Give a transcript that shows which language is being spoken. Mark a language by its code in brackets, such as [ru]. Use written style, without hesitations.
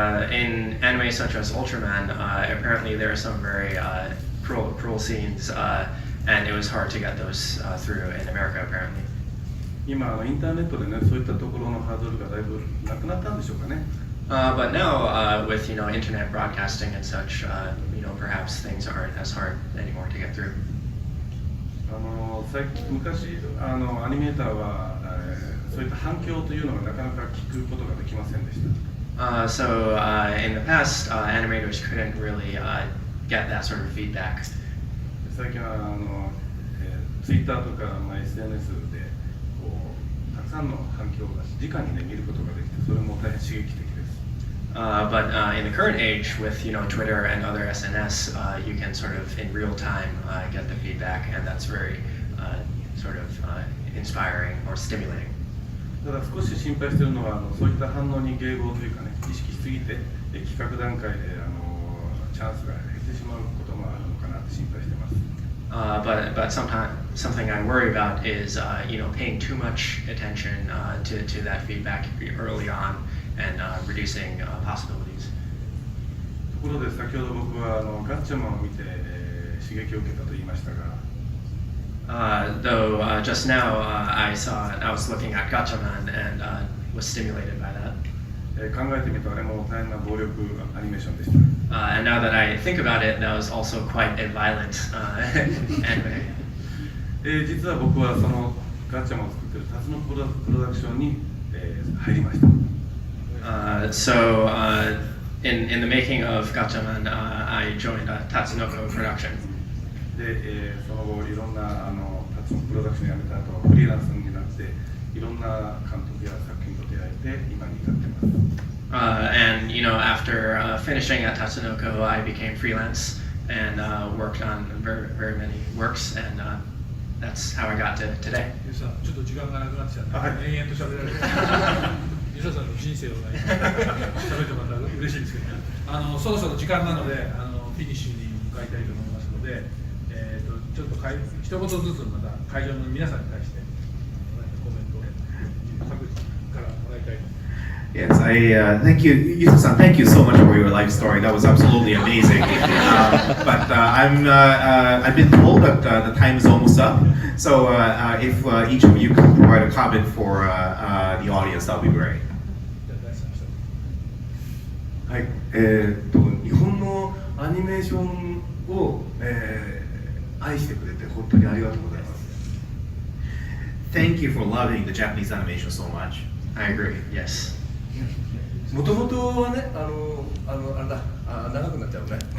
[en] In anime such as Ultraman, apparently there are some very cruel scenes, and it was hard to get those through in America, apparently. [ja] 今インターネットでね、そういったところのハードルがだいぶなくなったんでしょうかね。 [en] But now, with internet broadcasting and such, perhaps things aren't as hard anymore to get through. [ja] 昔アニメーターは、そういった反響というのがなかなか聞くことができませんでした。 [en] So in the past, animators couldn't really get that sort of feedback. [ja] 最近はTwitter とか、SNS でたくさんの反響が直にね見ることができて、それも大変刺激的です。 [en] But in the current age, with Twitter and other SNS, you can sort of in real time get the feedback, and that's very sort of inspiring or stimulating. [ja] ただ少し心配しているのはそういった反応に迎合というかね、意識しすぎて企画段階でチャンスが減ってしまうこともあるのかなって心配しています。 [en] But something I worry about is paying too much attention to that feedback early on and reducing possibilities. [ja] ところで先ほど僕はガッチャマンを見て、刺激を受けたと言いましたが、 [en] though just now I was looking at Gatchaman and was stimulated by that. [ja] 考えてみるとあれも大変な暴力アニメーションでした。 [en] And now that I think about it, that was also quite a violent anime. [ja] 実は僕はそのガッチャマンを作っているタツノプロダクションに、入りました。 [en] So in the making of Gatchaman, I joined Tatsunoko Production. [ja] で、その後いろんなタツノプロダクションを辞めた後フリーランスになっていろんな監督や作品と出会えて今に至っています。 [en] And after finishing at Tatsunoko, I became freelance and worked on very many works, and that's how I got to today. [ja] ちょっと時間がなくなっちゃって、延々と喋られる。ユサさんの人生を喋ってもらったら嬉しいですけど、そろそろ時間なのでフィニッシュに向かいたいと思いますので、ちょっと一言ずつまた会場の皆さんに対してコメントを各自からもらいたいと思います。 [en] Yes, thank you, Yusa-san. Thank you so much for your life story. That was absolutely amazing. But I've been told that the time is almost up. So if each of you could provide a comment for the audience, that would be great. [ja] はい、日本のアニメーションを、愛してくれて本当にありがとうございます。 [en] Thank you for loving the Japanese animation so much. I agree. Yes. [ja] もともとはね、あれだ、長くなっちゃうね。